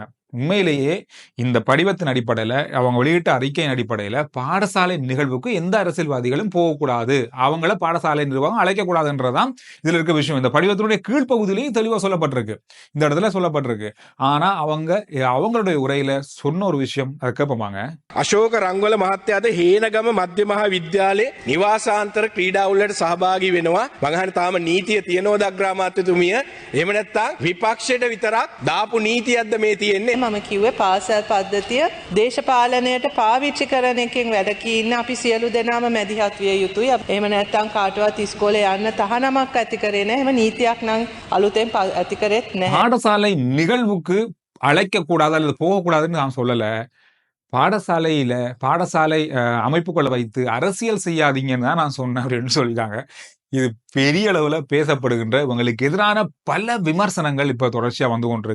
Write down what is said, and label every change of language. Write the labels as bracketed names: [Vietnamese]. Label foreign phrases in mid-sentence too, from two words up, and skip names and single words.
[Tamil] உண்மையிலேயே இந்த படிவத்தின் அடிப்படையில, அவங்க வெளியிட்ட அறிக்கையின் அடிப்படையில, பாடசாலை நிகழ்வுக்கு எந்த அரசியல்வாதிகளும் போகக்கூடாது, அவங்கள பாடசாலை நிர்வாகம் அழைக்கக்கூடாதுன்றதான் இதுல இருக்க விஷயம். இந்த படிவத்தினுடைய கீழ்ப்பகுதியிலையும் தெளிவா சொல்லப்பட்டிருக்கு, இந்த இடத்துல சொல்லப்பட்டிருக்கு. ஆனா அவங்களுடைய உரையில சொன்ன ஒரு விஷயம் அதை கேட்பாங்க. [Sinhala] අශෝක රංගවල මහත්තයාද හේනගම මධ්‍ය මහා විද්‍යාලයේ නිවාසාන්තර ක්‍රීඩාවලට සහභාගී වෙනවා. මම අහන්නේ තාම නීතිය තියෙනවද අග්‍රාමාත්‍යතුමිය? එහෙම නැත්නම් විපක්ෂයට විතරක් දාපු නීතියක්ද මේ තියෙන්නේ? මම කිව්වේ පාසල් පද්ධතිය දේශපාලනයට පාවිච්චි කරන එකෙන් වැළකී ඉන්න අපි සියලු දෙනාම මැදිහත් විය යුතුයි. එහෙම නැත්නම් කාටවත් ඉස්කෝලේ යන්න තහනමක් ඇති කරේ නැහැ. එහෙම නීතියක් නම් අලුතෙන් ඇති කරෙත් නැහැ. [Tamil] பாடசாலை நிகழ்வுக்கு அழைக்க கூடாது அல்லது போகக்கூடாதுன்னு நான் சொல்லல. பாடசாலை அமைப்புகளை வைத்து அரசியல் செய்யாதீங்கன்னு தான் நான் சொன்னேன் அப்படின்னு சொல்லிட்டாங்க. இது பெரிய அளவுல பேசப்படுகின்ற, இவங்களுக்கு எதிரான பல விமர்சனங்கள் இப்ப தொடர்ச்சியா வந்து கொண்டிருக்கு.